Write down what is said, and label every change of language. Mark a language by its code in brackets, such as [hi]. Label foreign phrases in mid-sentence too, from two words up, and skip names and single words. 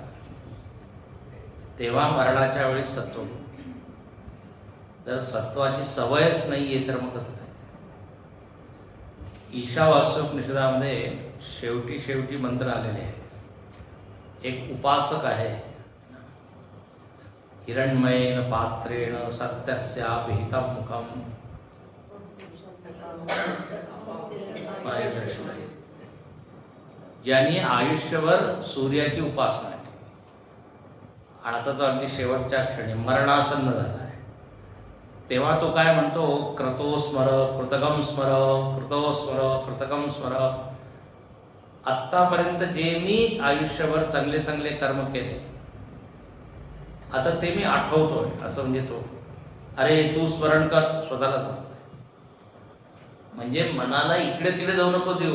[mr] तेव्हा मरणाच्या वेळी सत्वगुण. जर सत्वाची सवयच नाहीये तर मग कसं काय? ईशावास्योपनिषदामध्ये शेवटी मंत्र आलेले आहे. एक उपासक आहे, [sa] हिरण्मयेन पात्रेण सत्यस्याभिहितं मुखम. [mr] ज्यांनी आयुष्यभर सूर्याची उपासना आहे आणि आता तो अगदी शेवटच्या क्षणी मरणासन्न झाला आहे, तेव्हा तो काय म्हणतो, [sa] क्रतो स्मर कृतकम स्मर, कृतो स्मर कृतकम स्मर. [mr] आत्तापर्यंत जे मी आयुष्यभर चांगले चांगले कर्म केले, आता ते मी आठवतोय. असं म्हणजे तो, अरे तू स्मरण कर स्वतःला. म्हणजे मनाला इकडे तिकडे जाऊ नको देऊ.